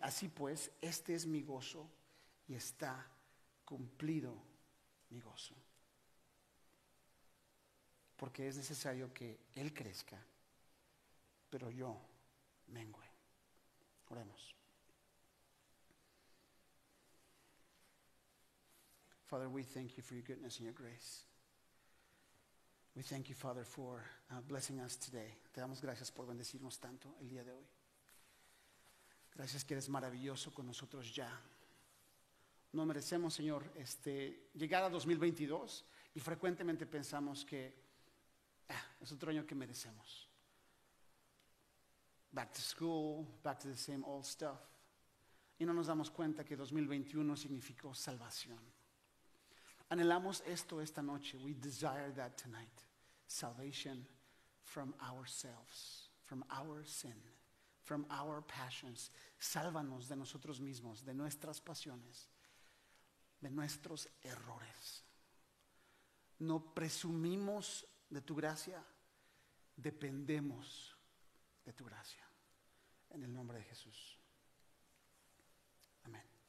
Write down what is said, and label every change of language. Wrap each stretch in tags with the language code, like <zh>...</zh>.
<es>Así pues, este es mi gozo y está cumplido mi gozo. Porque es necesario que él crezca, pero yo mengüe. Oremos.</es> <en>Father, we thank you for your goodness and your grace. We thank you, Father, for blessing us today.</en> <es>Te damos gracias por bendecirnos tanto el día de hoy. Gracias que eres maravilloso con nosotros ya. No merecemos, Señor, llegar a 2022 y frecuentemente pensamos que es otro año que merecemos.</es> <en>Back to school, back to the same old stuff.</en> <es>Y no nos damos cuenta que 2021 significó salvación. Anhelamos esto esta noche.</es> <en>We desire that tonight. Salvation from ourselves, from our sin, from our passions.</en> <es>Sálvanos de nosotros mismos, de nuestras pasiones, de nuestros errores. No presumimos de tu gracia, dependemos de tu gracia. En el nombre de Jesús. Amén.</es>